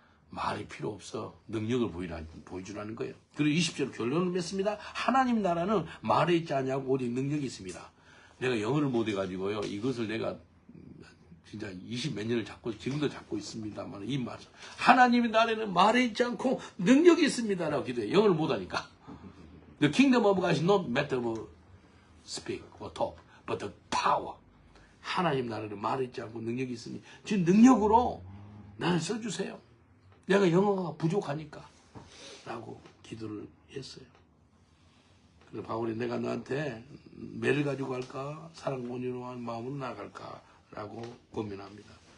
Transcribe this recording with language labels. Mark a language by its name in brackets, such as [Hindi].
[Korean] 말이 필요 없어. 능력을 보여주라는 거예요. 그리고 20절 결론을 맺습니다. 하나님 나라는 말에 있지 않냐고 오직 능력이 있습니다. 내가 영어를 못해가지고요. 이것을 내가 진짜 20몇 년을 지금도 잡고 있습니다만, 이 말, 하나님의 나라에는 말에 있지 않고 능력이 있습니다라고 기도해. 영어를 못하니까. [English] The kingdom of God is not matter of speak or talk, but the power. [Korean] 하나님 나라는 말에 있지 않고 능력이 있으니, 지금 능력으로 나를 써주세요. 내가 영어가 부족하니까. 라고 기도를 했어요. 그래서 바울이 내가 너한테 매를 가지고 갈까? 사랑 원인으로 한 마음으로 나갈까? 라고 고민합니다.